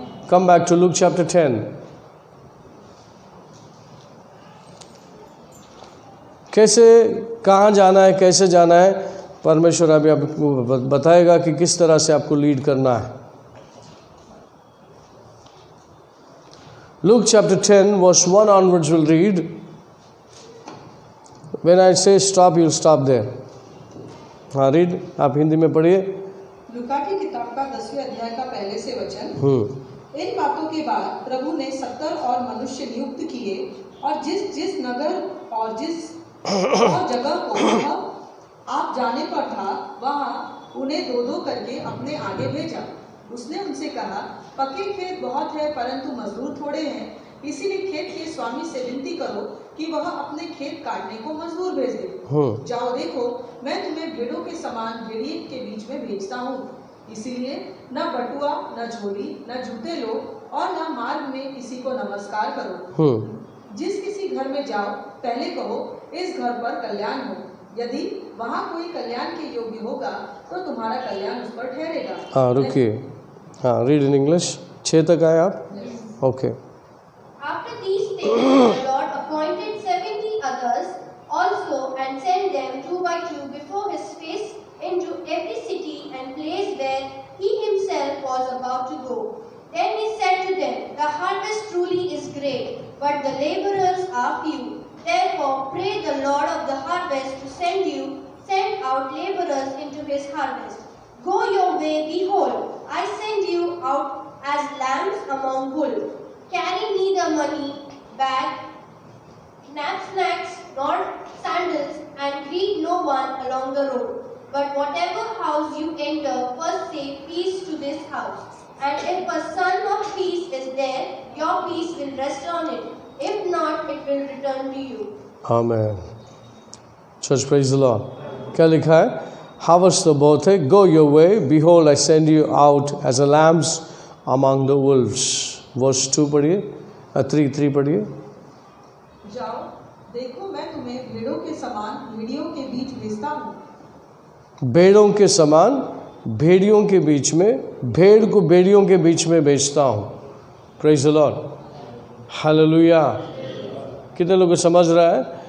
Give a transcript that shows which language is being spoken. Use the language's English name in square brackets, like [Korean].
[English] Come back to look chapter 10। [Hindi] कैसे, कहाँ जाना है, कैसे जाना है, परमेश्वर अभी आपको बताएगा कि किस तरह से आपको लीड करना है। [English] Luke chapter 10 verse 1 onwards we'll read. When I say stop, you'll stop there. [Hindi] हाँ रीड, आप हिंदी में पढ़िए। लूका की किताब का 10वें अध्याय का पहले से वचन। इन बातों के बाद प्रभु ने 70 और मनुष्य नियुक्त किए और जिस जिस नगर और जिस और जगह को वह आप जाने पर था वहाँ उन्हें दो दो करके अपने आगे भेजा। उसने उनसे कहा, पके खेत बहुत है परंतु मजदूर थोड़े हैं, इसीलिए खेत के स्वामी से विनती करो कि वह अपने खेत काटने को मजदूर भेज दे। जाओ देखो, मैं तुम्हें भेड़ों के समान भेड़िए के बीच में भेजता हूँ। इसीलिए न बटुआ न झोली न जूते लो और न मार्ग में किसी को नमस्कार करो। जिस किसी घर में जाओ पहले कहो, इस घर पर कल्याण हो। यदि वहाँ कोई कल्याण के योग्य होगा तो तुम्हारा कल्याण उस पर ठहरेगा। हाँ रुकिए, हाँ [English] Read in English. [Hindi] 6 तक आए आप? Okay. [English] After these things, the Lord appointed 70 others also and sent them 2 by 2 before his face into every city and place where he himself was about to go. Then he said to them, the harvest truly is great, but the laborers are few. Therefore pray the Lord of the harvest to send out laborers into his harvest. Go your way, behold, I send you out as lambs among wolves. Carry neither money, bag, knapsacks, nor sandals, and greet no one along the road. But whatever house you enter, first say peace to this house. And if a son of peace is there, your peace will rest on it. If not, it will return to you. Amen. Church, praise the Lord. [Hindi] क्या लिखा है? [English] Harvest the both है. Go your way. Behold, I send you out as a lambs among the wolves. [Hindi] Verse 2 पढ़िए, 3 पढ़िए। जाओ देखो, मैं तुम्हें भेड़ों के समान भेड़ियों के बीच भेजता हूँ। भेड़ों के समान भेड़ियों के बीच में, भेड़ को भेड़ियों के बीच में भेजता हूँ। [English] praise the lord, [Hindi] hallelujah. कितने लोगों को समझ रहा है?